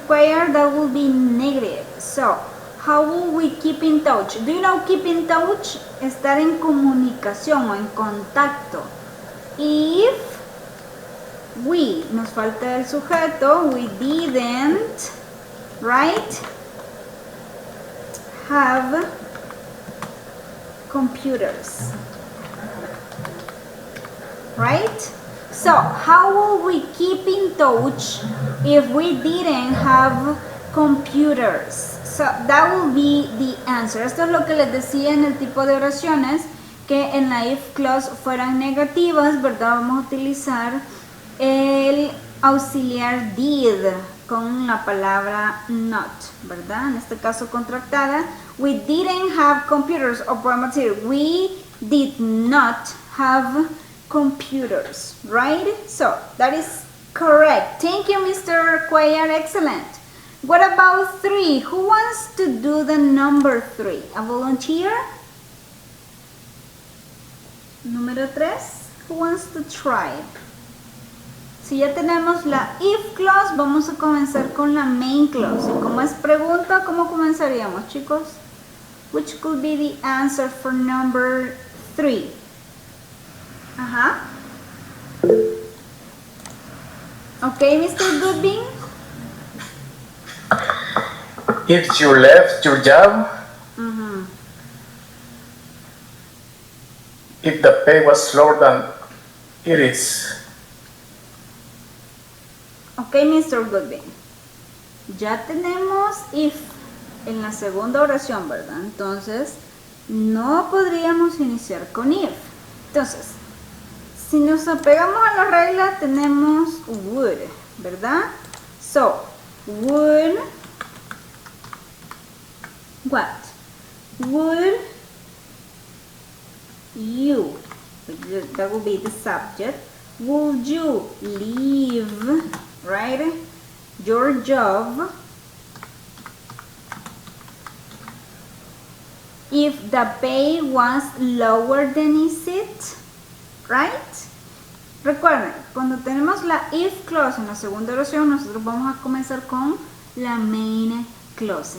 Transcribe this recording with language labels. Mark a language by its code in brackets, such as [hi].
[en] Cuellar, that will be negative. So, how will we keep in touch? Do you know keep in touch? [es] Estar en comunicación o en contacto. [en] If we, nos falta el sujeto, we didn't, right, have computers. Right? So, how will we keep in touch if we didn't have computers? So, that will be the answer. [es] Esto es lo que les decía en el tipo de oraciones, que en la if clause fueran negativas, ¿verdad? Vamos a utilizar el auxiliar did con la palabra not, ¿verdad? En este caso contractada. [en] We didn't have computers, o podemos decir, we did not have computers, right? So that is correct. Thank you, Mr. Cuellar. Excellent. What about 3? Who wants to do the number 3? A volunteer? [es] Número 3. Who wants to try? Si ya tenemos la if clause, vamos a comenzar con la main clause. Y como es pregunta, ¿cómo comenzaríamos, chicos? [en] Which could be the answer for number 3? Okay, Mr. Goodwin. If you left your job, if the pay was lower than it is. Okay, Mr. Goodwin. [es] Ya tenemos if en la segunda oración, ¿verdad? Entonces, no podríamos iniciar con if. Entonces, si nos apegamos a la regla, tenemos would, ¿verdad? [en] So, would, what? Would you, that will be the subject, would you leave, right, your job if the pay was lower than is it? Right? [es] Recuerden, cuando tenemos la if clause en la segunda oración, nosotros vamos a comenzar con la main clause.